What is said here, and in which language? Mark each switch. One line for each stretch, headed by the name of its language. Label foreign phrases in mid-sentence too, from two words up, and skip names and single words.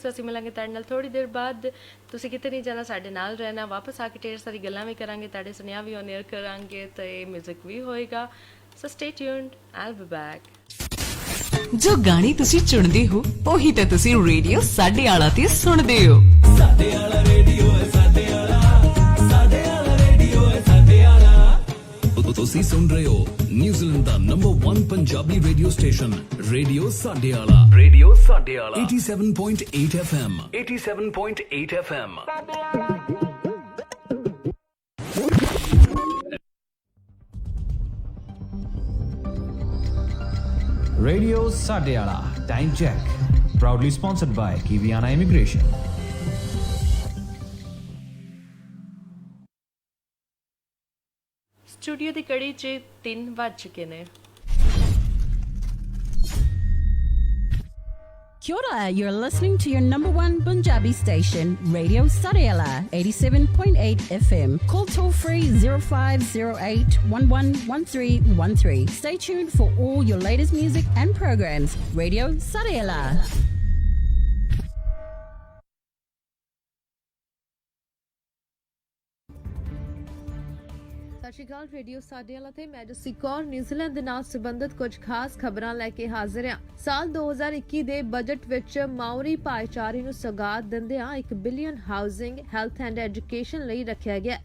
Punjabi: ਸੋ ਅਸੀਂ ਮਿਲਾਂਗੇ ਤੁਹਾਡੇ ਨਾਲ ਥੋੜੀ ਦੇਰ ਬਾਅਦ। ਤੁਸੀਂ ਕਿਤੇ ਨਹੀਂ ਜਾਣਾ, ਸਾਡੇ ਨਾਲ ਰਹਿਣਾ। ਵਾਪਸ ਆ ਕੇ ਢੇਰ ਸਾਰੀ ਗੱਲਾਂ ਵੀ ਕਰਾਂਗੇ, ਤੁਹਾਡੇ ਸੁਨੇਹਾ ਵੀ
English: on air
Punjabi: ਕਰਾਂਗੇ ਤੇ ਮਿਊਜ਼ਿਕ ਵੀ ਹੋਏਗਾ।
English: So stay tuned, I'll be back.
Punjabi: ਜੋ ਗਾਣੇ ਤੁਸੀਂ ਚੁਣਦੇ ਹੋ ਉਹੀ ਤਾਂ ਤੁਸੀਂ ਰੇਡੀਓ ਸਾਡੇ ਆਲਾ ਤੇ ਸੁਣਦੇ ਹੋ। ਸਾਡੇ ਆਲਾ ਰੇਡੀਓ ਹੈ, ਸਾਡੇ ਆਲਾ ਰੇਡੀਓ ਹੈ, ਸਾਡੇ ਆਲਾ। ਤੁਸੀਂ ਸੁਣ ਰਹੇ ਹੋ ਨਿਊਜ਼ੀਲੈਂਡ ਦਾ ਨੰਬਰ 1 ਪੰਜਾਬੀ ਰੇਡੀਓ ਸਟੇਸ਼ਨ ਰੇਡੀਓ ਸਾਡੇ ਆਲਾ। 87.8 FM 87.8 FM।
English: Radio Sadeala. Time check. Proudly sponsored by Kiwiana Immigration. ਸਟੂਡੀਓ ਦੀ ਕੜੀ 'ਚ 3 ਵੱਜ ਚੁੱਕੇ ਨੇ।
Māori: Kia ora,
English: you're listening to your number 1 Punjabi station, Radio Sadeala, 87.8 FM. Call toll free 0508 111313. Stay tuned for all your latest music and programs. Radio Sadeala.
Punjabi: ਸਤਿ ਸ਼੍ਰੀ ਅਕਾਲ। ਰੇਡੀਓ ਸਾਡੇ ਵਾਲਾ ਤੇ ਮੈਂ ਜਸੀ ਕੌਰ ਨਿਊਜ਼ੀਲੈਂਡ ਦੇ ਨਾਲ ਸੰਬੰਧਿਤ ਕੁਝ ਖਾਸ ਖਬਰਾਂ ਲੈ ਕੇ ਹਾਜ਼ਰ ਹਾਂ। ਸਾਲ 2021 ਦੇ ਬਜਟ ਵਿੱਚ ਮਾਓਰੀ ਭਾਈਚਾਰੇ ਨੂੰ ਸੌਗਾਤ ਦਿੰਦਿਆਂ 1 ਬਿਲੀਅਨ
English: housing, health and education
Punjabi: ਲਈ ਰੱਖਿਆ ਗਿਆ।